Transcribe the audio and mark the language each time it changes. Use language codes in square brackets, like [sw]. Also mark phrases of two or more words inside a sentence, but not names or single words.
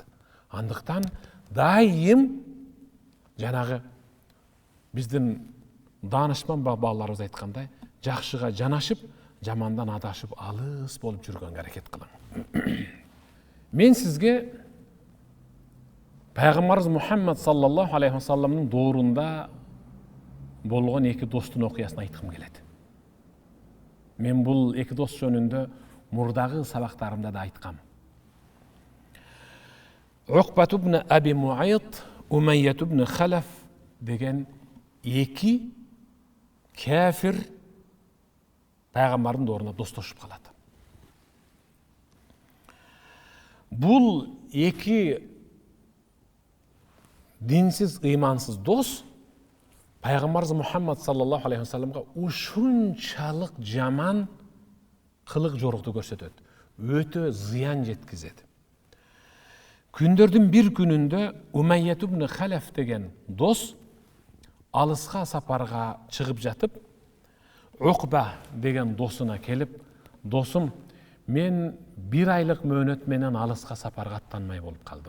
[ky] Андыктан дайым жанагы биздин данышман бабаларыбыз айткандай, жакшыга жанашып, жамандан адашып алыс болуп жүргөнгө аракет кылың. Мен сизге Пайгамбарыбыз Мухаммад [ar] صلى الله عليه وسلم [ky] доорунда болгон эки достун окуясын айткым келет. Мен бул эки дос жөнүндө мурдагы сабактарымда да айткам. Уқбат ибн Аби Муайт, Умайят ибн Халаф деген эки кафир пайгамбардын доорунда достошуп калат. Бул эки динсиз, ыймансыз дос пайгамбарыбыз Мухаммад [ar] صلى الله عليه وسلم [ky] ушунчалык жаман кылык жорукту көрсөтөт. Өтө зыян жеткизет. Күндөрдүн бир күнүндө Умайят ибн Халаф деген дос алыска сапарга чыгып жатып, Уқба деген досуна келип, досум, мен бир айлык мөөнөт менен алыска сапарга аттанмай болуп калдым.